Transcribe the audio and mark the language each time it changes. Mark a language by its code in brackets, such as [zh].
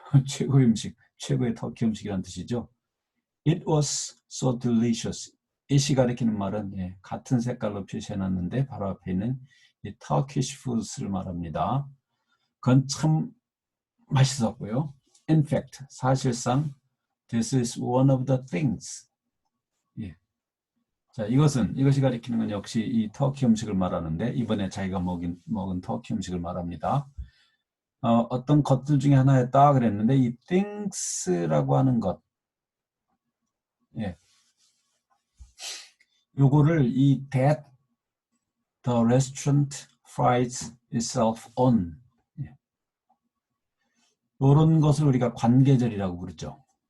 [ko] 최고의 음식, 최고의 터키 음식이라는 뜻이죠. [en] It was so delicious. [ko] it이 가리키는 말은 같은 색깔로 표시해놨는데 바로 앞에 있는 이 Turkish food을 말합니다. 그건 참 맛있었고요. [en] In fact, [ko] 사실상 [en] this is one of the things. [ko] 자, 이것이 가리키는 건 역시 이 터키 음식을 말하는데 이번에 자기가 먹은 터키 음식을 말합니다. 어떤 것들 중에 하나였다 그랬는데 이 things라고 하는 것, 요거를 이 [en] that the restaurant prides itself on [ko] 이런 것을 우리가 관계절이라고 부르죠.